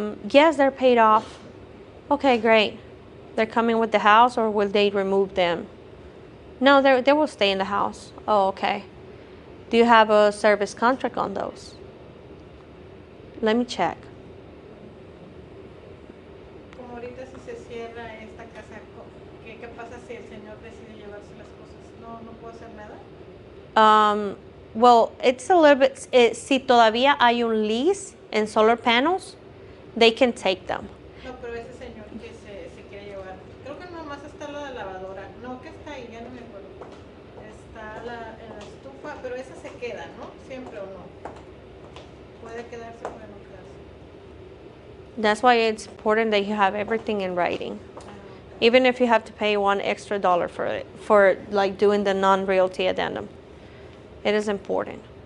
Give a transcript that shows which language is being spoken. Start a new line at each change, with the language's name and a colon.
English: Yes, they're paid off. Okay, great. They're coming with the house, or will they remove them? No, they will stay in the house. Oh, okay. Do you have a service contract on those? Let me check.
Spanish: Como ahorita si se cierra esta casa, ¿qué pasa si el señor decide llevarse las cosas? No puedo hacer nada.
English: Well, it's a little bit,
Spanish: si todavía hay un
English: lease en solar panels, they can take them.
Spanish: No, pero ese señor que se quiere llevar, creo que nomás está la lavadora, no, que está ahí, ya no me acuerdo. Está la estufa, pero esa se queda, ¿no? Siempre o no. Puede quedarse, puede no quedarse.
English: That's why it's important that you have everything in writing. Even if you have to pay $1 extra for it, for like doing the non-realty addendum. It is important.